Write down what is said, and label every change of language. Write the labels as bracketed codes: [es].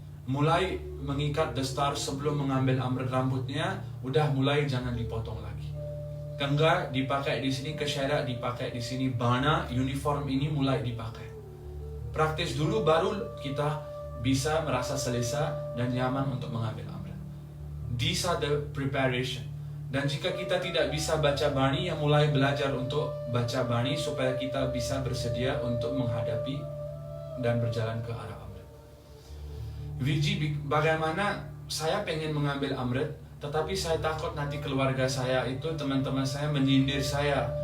[id] Mulai mengikat dastar sebelum mengambil Amrit rambutnya, udah mulai jangan dipotong lagi. Kengga dipakai di sini, kesyara dipakai di sini, bana, uniform ini mulai dipakai. Praktis dulu baru kita bisa merasa selesa dan nyaman untuk mengambil Amrit. [en] These are the preparation. [id] Dan jika kita tidak bisa baca Bani, yang mulai belajar untuk baca Bani supaya kita bisa bersedia untuk menghadapi dan berjalan ke arah Amrit. Viji, bagaimana saya pengen mengambil Amrit, tetapi saya takut nanti keluarga saya itu, teman-teman saya menyindir saya.